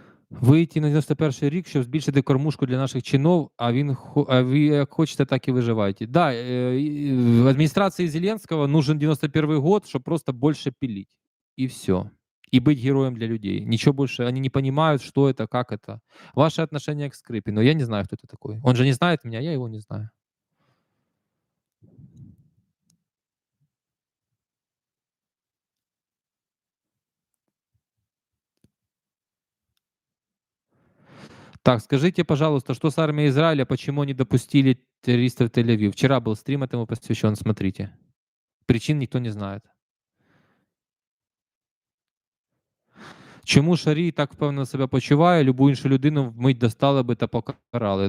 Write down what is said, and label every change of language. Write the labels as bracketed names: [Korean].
[Ukrainian] Вийти на 91-й рік, щоб збільшити кормушку для наших чинов, а ви як хочете, так і виживаєте. [Russian] Да, администрации Зеленского нужен 91-й год, чтобы просто больше пилить. И все. И быть героем для людей. Ничего больше, они не понимают, что это, как это. Ваше отношение к Скрипину. Я не знаю, кто это такой. Он же не знает меня, я его не знаю. Так, скажите, пожалуйста, что с армией Израиля, почему не допустили террористов в Тель-Авив? Вчера был стрим этому посвящен, смотрите. Причин никто не знает. [Ukrainian] Чому Шарій так впевнено себе почуває, любу іншу людину вмить достали би та покарали?